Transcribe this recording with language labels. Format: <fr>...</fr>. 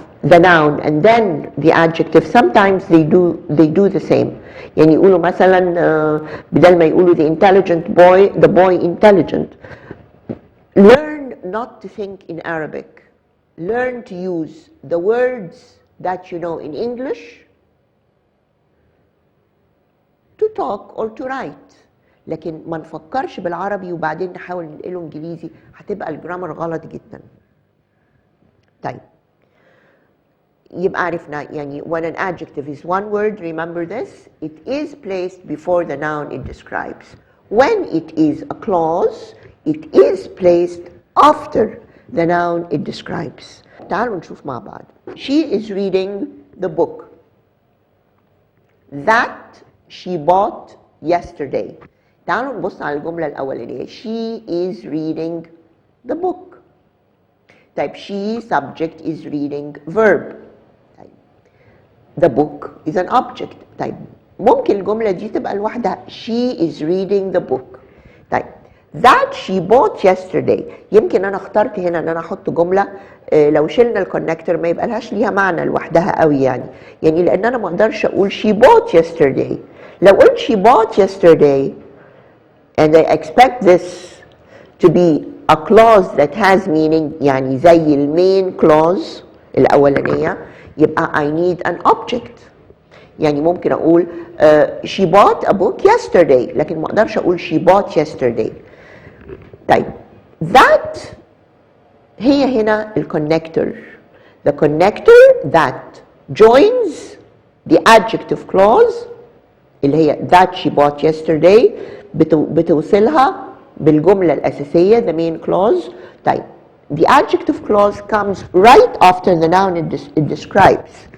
<en>the noun and then the adjective, sometimes they do the same.</en> <ar>يعني يقولوا مثلا بدل ما يقولوا</ar> <en>the intelligent boy, the boy intelligent. Learn not to think in Arabic. Learn to use the words that you know in English to talk or to write.</en> <ar>لكن ما نفكرش بالعربي وبعدين نحاول ننقله انجليزي، هتبقى الجرامر غلط جدا. طيب يبقى عرفنا يعني</ar> <en>when an adjective is one word, remember this, it is placed before the noun it describes. When it is a clause, it is placed after the noun it describes.</en> <ar>تعالوا نشوف مع بعض.</ar> <en>She is reading the book that she bought yesterday.</en> <ar>تعالوا نبص على الجملة الأولانية.</ar> <en>She is reading the book. طيب she subject is reading verb. طيب the book is an object.</en> <ar>طيب ممكن الجملة دي تبقى لوحدها</ar> <en>she is reading the book. طيب that she bought yesterday.</en> <ar>يمكن أنا اخترت هنا إن أنا أحط جملة لو شلنا الكونكتور ما يبقى لهاش ليها معنى لوحدها قوي يعني لأن أنا ما أقدرش أقول</ar> <en>she bought yesterday.</en> <ar>لو قلت</ar> <en>she bought yesterday and I expect this to be a clause that has meaning</en> <ar>يعني زي المين</ar> <en>clause الأولانية يبقى I need an object.</en> <ar>يعني ممكن أقول</ar> <en>she bought a book yesterday</en> <ar>لكن ما أقدرش أقول</ar> <en>she bought yesterday.</en> <ar>طيب that هي هنا الكونكتور.</ar> <en>The connector that joins the adjective clause</en> <ar>اللي هي</ar> <en>that she bought yesterday</en> <ar>بتوصلها بالجملة الأساسية</ar> <en>the main clause. طيب the adjective clause comes right after the noun it describes.</en>